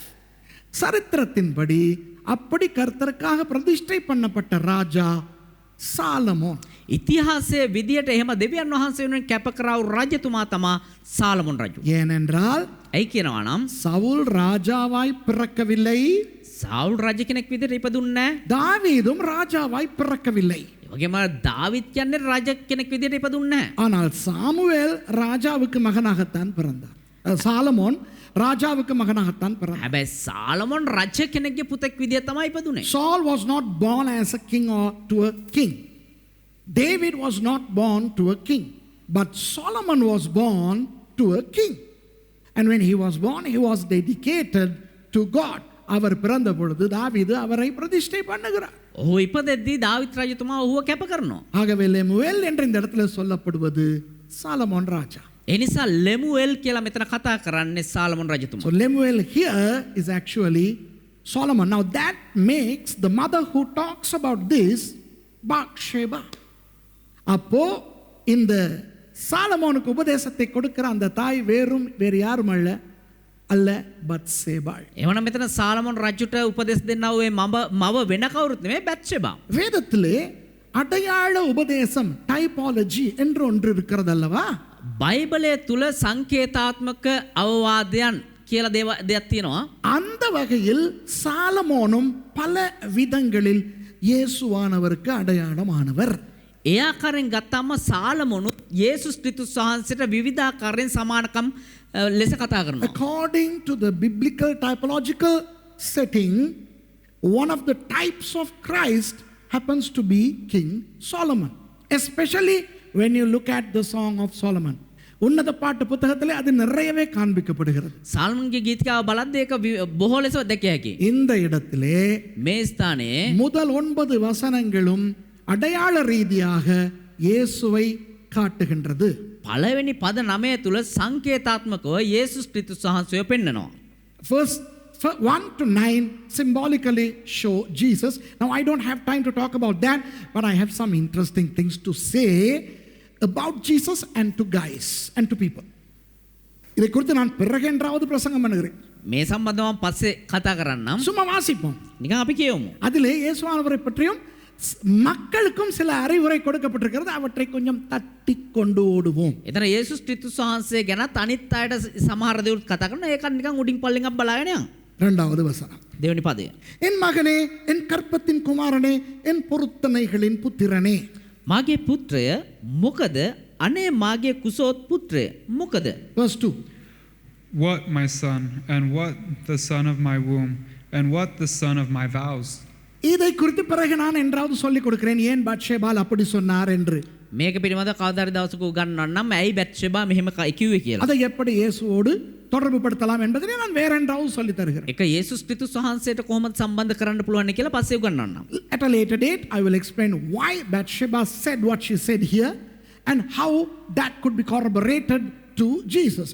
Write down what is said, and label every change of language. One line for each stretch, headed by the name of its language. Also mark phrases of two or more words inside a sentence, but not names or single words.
Tamil: சரித்திரத்தின்படி அப்படி கர்த்தருக்காக பிரதிஷ்டை பண்ணப்பட்ட ராஜா சாலமோன்.
Sinhala: ඉතිහාසයේ විදියට එහෙම දෙවියන් වහන්සේ වෙනුවෙන් කැප කරා වූ රජතුමා තමා සාලමෝන් රජු.
Tamil: ஏனென்றால்
Sinhala: ඇයි කියනවා නම්
Tamil: சவுல் ராஜாவாய் பிறக்கவில்லை,
Sinhala: සාවුල් රජ කෙනෙක් විදියට ඉපදුන්නේ නැහැ.
Tamil: தாவீதும் ராஜாவாய் பிறக்கவில்லை.
Sinhala: ඒ වගේම දාවිත් කියන්නේ රජ කෙනෙක් විදියට ඉපදුන්නේ නැහැ.
Tamil: ஆனால் சாமுவேல் ராஜாவுக்கு மகனாகத்தான் பிறந்தார். சாலமோன் ராஜாவுக்கு மகனாகத்தான் பிறந்தார்.
Sinhala: හැබැයි සාලමෝන් රජ කෙනෙක්ගේ පුතෙක් විදියට තමයි ඉපදුනේ.
English: Saul was not born as a king or to a king. David was not born to a king, but Solomon was born to a king. And when he was born, he was dedicated to God.
Tamil: அவர் பிறந்த பொழுது தாவீது அவரை பிரதிஷ்டை பண்ணுகிறார்.
Sinhala: ඔහු ඉපදෙද්දී දාවිත් රජතුමා ඔහුව කැප කරනවා.
Tamil: ஆகவே லெமுவேல் என்ற இந்த இடத்துல சொல்லப்படுவது சாலமோன் ராஜா.
Sinhala: ඒ නිසා ලෙමුවෙල් කියලා මෙතන කතා කරන්නේ සාලමෝන් රජතුමා.
English: So Lemuel here is actually Solomon. Now that makes the mother who talks about this Bathsheba.
Tamil: அப்போ இந்த சாலமோனுக்கு உபதேசத்தை கொடுக்கிற அந்த தாய் வேறு யாரும் அல்ல பத்சேபாள்.
Sinhala: එවනම් මෙතන සාලමෝන් රජුට උපදෙස් දෙන්නා වූ මව වෙන කවුරුත් නෙමෙයි බැත්ෂෙබා.
Tamil: வேதத்திலே அடையாள உபதேசம் டைபாலஜி என்று ஒன்று இருக்கிறது அல்லவா?
Sinhala: බයිබලය තුල සංකේතාත්මක අවවාදයන් කියලා දෙයක් තියෙනවා.
Tamil: அந்த வகையில் சாலமோனும் பல விதங்களில் இயேசுவானவருக்கு அடையாளமானவர்.
Sinhala: ඒ ආකාරයෙන් ගත්තාම සාලමෝනු යේසුස් ක්‍රිස්තුස් වහන්සේට විවිධාකාරයෙන් සමානකම් ලෙස කතා කරනවා.
English: According to the biblical typological setting, one of the types of Christ happens to be King Solomon. Especially when you look at the Song of Solomon.
Tamil: உன்னத பாட்டு புத்தகத்திலே அது நிறையவே காண்பிக்கப்படுகிறது.
Sinhala: සල්මන්ගේ ගීතිකාව බලද්දී ඒක බොහෝ ලෙස දැකිය හැකියි.
Tamil: இந்த இடத்திலே
Sinhala: මේ ස්ථානයේ
Tamil: முதல் 9 வசனங்களும் அடையாள ரீதியாக இயேசுவை காட்டுகின்றது.
Sinhala: පළවෙනි පද 9 තුල සංකේතාත්මකව යේසුස් ක්‍රිස්තුස් වහන්සේව පෙන්වනවා.
English: Verse 1 to 9 symbolically show Jesus. Now I don't have time to talk about that, but I have some interesting things to say about Jesus and to guys and to people.
Tamil: இதை குறித்து நான் பிறகு என்றாவது பிரசங்கம் பண்ணுகிறேன்.
Sinhala: මේ සම්බන්ධව පස්සේ කතා කරන්නම්.
Tamil: சும்மா வாசிப்போம்.
Sinhala: නිකන් අපි කියමු.
Tamil: அதிலே இயேசுவானவரை பற்றியும் மக்களுக்கும் சில அறிவுரை கொடுக்கப்பட்டிருக்கிறது. அவற்றை கொஞ்சம் தட்டி கொண்டு ஓடுவோம்.
Sinhala: එතන යේසුස් ක්‍රිස්තුස් වහන්සේ ගැනත් අනිත් අයට සමහර දේවල් කතා කරනවා. ඒකත් නිකන් උඩින් පල්ලෙන් අප බලාගෙන යන්න.
Tamil: இரண்டாவது வசனம்.
Sinhala: දෙවෙනි පදය.
Tamil: என் மகனே, என் கற்பத்தின் குமாரனே, என் பொருத்தனைகளின் புத்திரனே.
Sinhala: මාගේ පුත්‍රය මොකද? අනේ මාගේ කුසෝත් පුත්‍රය මොකද?
English: Verse 2. What, my son, and what the son of my womb, and what the son of my vows?
Tamil: இதை குறித்து பிறகு நான் என்றாவது சொல்லிக் கொடுக்கிறேன் ஏன் பத்ஷேபால் அப்படி சொன்னார் என்று.
Sinhala: මේක පිළිබඳව කවදාරි දවසක උගන්වන්නම් ඇයි බැත්ෂෙබා මෙහෙම කිව්වේ කියලා.
Tamil: அதை எப்படி இயேசுவோடு தொடர்பு படுத்தலாம் என்பதை நான் வேற என்றாவது சொல்லி தருகிறேன்.
Sinhala: ඒක යේසුස් ක්‍රිස්තුස් වහන්සේට කොහොමද සම්බන්ධ කරන්න පුළුවන් කියලා පස්සේ උගන්වන්නම්.
English: At a later date I will explain why Bathsheba said what she said here and how that could be corroborated to Jesus.